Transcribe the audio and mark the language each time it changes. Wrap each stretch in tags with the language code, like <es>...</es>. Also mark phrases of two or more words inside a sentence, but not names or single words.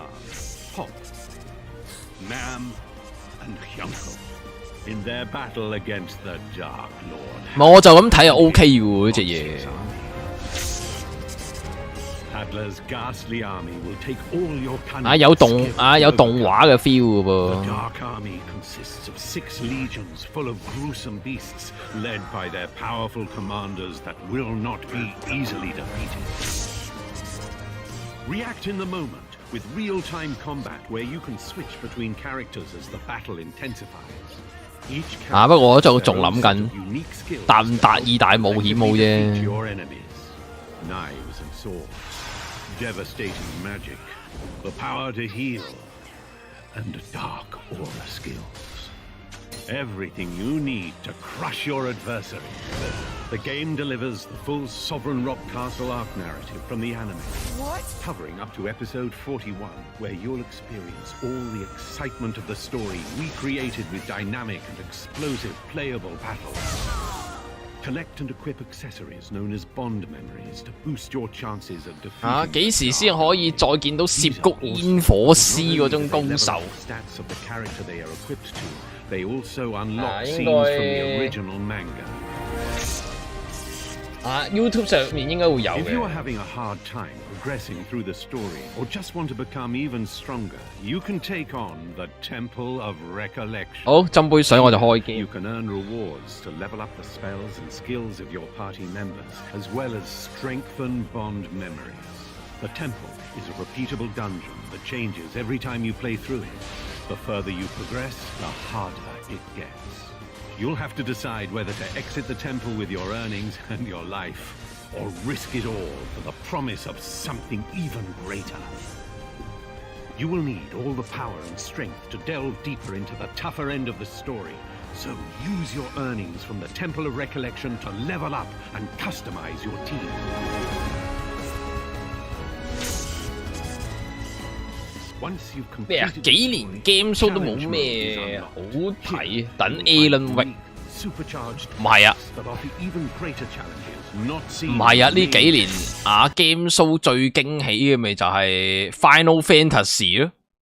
<yue>我就咁睇就 OK 喎呢隻嘢。啊有動畫嘅 feel 嘅噃。</yue> <en>Consists of 6 legions full of gruesome beasts, led by their powerful commanders that will not be easily defeated. React in the moment with real-time combat where you can switch between characters as the battle intensifies.</en> <yue>不過我就仲諗緊達唔達意大冒險冇啫。</yue> <en>Knives and swords, devastating magic, the power to heal, and dark aura skills. Everything you need to crush your adversary. The game delivers the full Sovereign Rock Castle arc narrative from the anime. What? Covering up to episode 41, where you'll experience all the excitement of the story recreated with dynamic and explosive playable battles. Collect and equip accessories known as bond memories to boost your chances of defeating.</en> <yue>幾時先可以再見到涉谷煙火師嗰種高手</yue> <en>？Stats of the character they are equipped to. They also unlock scenes from the original manga.</en> <yue>YouTube 上面應該會有嘅。</yue> <en>If you are having a hard time progressing through the story, or just want to become even stronger, you can take on the Temple of Recollection.</en> <yue>好，斟杯水我就開機。</yue> <en>You can earn rewards to level up the spells and skills of your party members, as well as strengthen bond memories. The Temple is a repeatable dungeon that changes every time you play through it. The further you progress, the harder it gets. You'll have to decide whether to exit the temple with your earnings and your life, or risk it all for the promise of something even greater. You will need all the power and strength to delve deeper into the tougher end of the story, so use your earnings from the Temple of Recollection to level up and customize your team.</en> <yue>咩啊？幾年</yue> <en>game show</en> <yue>都冇咩好睇，等 Alan Wake 唔係啊，唔係啊！呢幾年</yue> <en>game show</en> <yue>最驚喜嘅咪就係 Final Fantasy 咯。</yue>